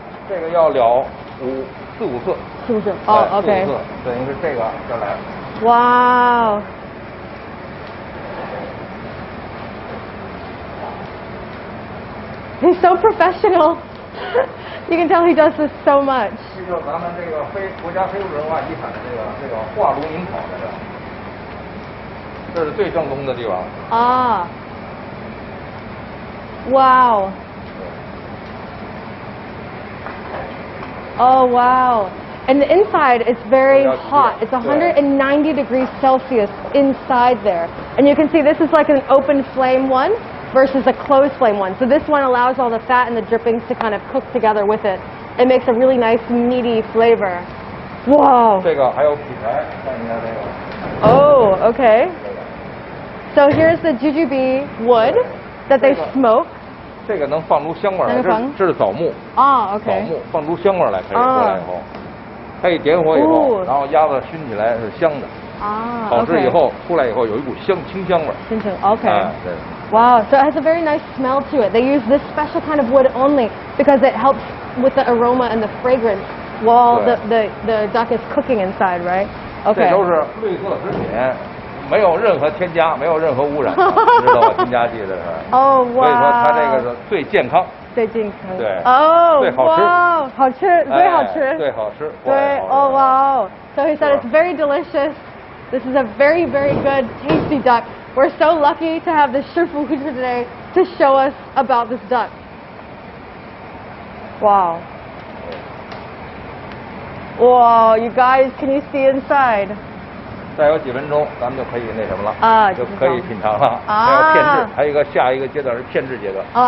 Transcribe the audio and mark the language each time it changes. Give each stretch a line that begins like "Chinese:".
Chinese: 这个要燎4、5次。是不是？哦，OK。等于是这个再来。
English: Wow. He's so professional. You can tell he does this so much.
Chinese: 这就是咱们这个国家非物质文化遗产的这个画炉营烤在这，这是最正宗的地方。
English: Wow. Oh wow. And the inside is very hot. It's 190 degrees Celsius inside there. And you can see this is like an open flame one versus a closed flame one. So this one allows all the fat and the drippings to kind of cook together with it. It makes a really nice meaty flavor. Whoa.
Chinese: 这个还有劈柴，看一下这个。
English: Oh, okay. So here's the jujube wood that they smoke.
Chinese: 这个能放出香味来，这是枣木。 OK。枣木放出香味来，可以过来以后，可以点火以后，然后鸭子熏起来是香的。烤制以后出来以后有一股清香味。清香，OK。
English: Wow, so it has a very nice smell to it. They use this special kind of wood only because it helps with the aroma and the fragrance while the duck is cooking inside, right? Okay.
Chinese: 这都是绿色食品，没有任何添加，没有任何污染，知道吧？添加剂这是。哦，哇！所以说它这个是最健康。最健康。对。哦，最好吃。哇，好吃，最好吃。最好吃。对，哦哇。
English: So he said it's very delicious. This is a very, very good, tasty duck. We're so lucky to have the Shifu here today to show us about this duck. Wow. Wow, you guys, can you see inside?
Chinese: 再有几分钟，咱们就可以那什么了，就可以品尝了。还有片制，还有一个下一个阶段是片制阶段。